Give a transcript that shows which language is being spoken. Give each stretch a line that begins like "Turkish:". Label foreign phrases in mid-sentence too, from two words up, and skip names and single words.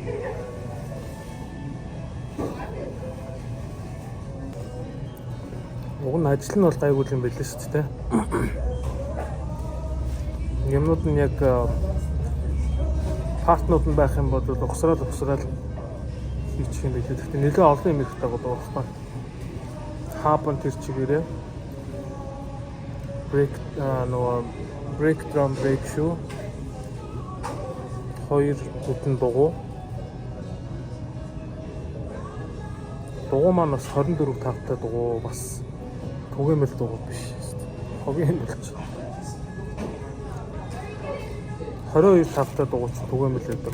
Mongolian: Уг нь ажил нь бол гайгүй юм байлээ шүү дээ. Юмнууд нь яг партнууд нь байх юм бол угсрал хийчих юм байлээ. Гэхдээ нэлээд олон юм их таагаад байгаа байхгүй. Хапан тэр чигээрээ
English: break drum break shoe
Mongolian: 2 бүтэн дугуй. Дугуй маань бас 24 тавтай дугуй бас түгээмэл дугуй биш шүү дээ. Хогийн болж. 22 тавтай дугуйч түгээмэл байдаг.